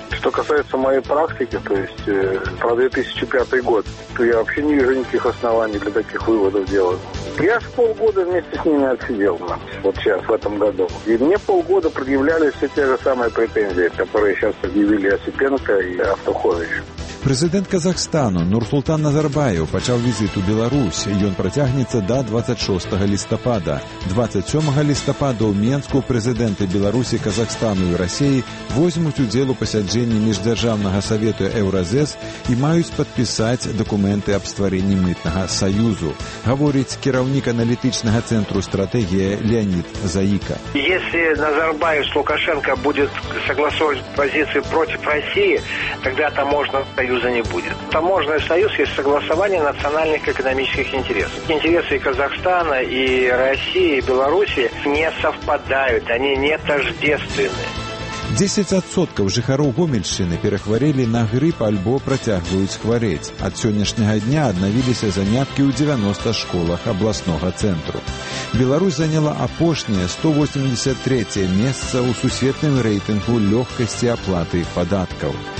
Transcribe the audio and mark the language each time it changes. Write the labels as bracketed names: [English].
[Russian] Что касается моей практики, то есть про 2005 год, то я вообще не вижу никаких оснований для таких выводов делать. Я же полгода вместе с ними отсидел, вот сейчас, в этом году. И мне полгода предъявляли все те же самые претензии, которые сейчас объявили Осипенко и Автухович. [Belarusian] Прэзідэнт Казахстану Нурсултан Назарбаев пачаў візіт у Беларусь. Ён працягнецца да 26 лістапада. 27 лістапада ў Менску прэзідэнты Беларусі, Казахстану і Расіі возьмуць удзел у пасяджэнні міждзяржаўнага савету Еўразес і маюць падпісаць дакументы аб стварэнні мытнага саюзу, гаворыць кіраўнік аналітычнага цэнтру стратэгія Леонид Заіка. [Russian] Если Назарбаев с Лукашенко будет согласовывать позиции против России, тогда таможенного союза не будет. Таможенный союз есть согласование национальных экономических интересов. Интересы Казахстана, и России, и Белоруссии не совпадают, они не тождественны. [Belarusian] 10% жыхароў Гомельшчыны перахварэлі на грып альбо працягваюць хварэць. Ад сённяшняга дня аднавіліся заняткі ў 90 школах абласнога цэнтру. Беларусь заняла апошняе 183-е месца ў сусветным рэйтынгу лёгкасці аплаты падаткаў.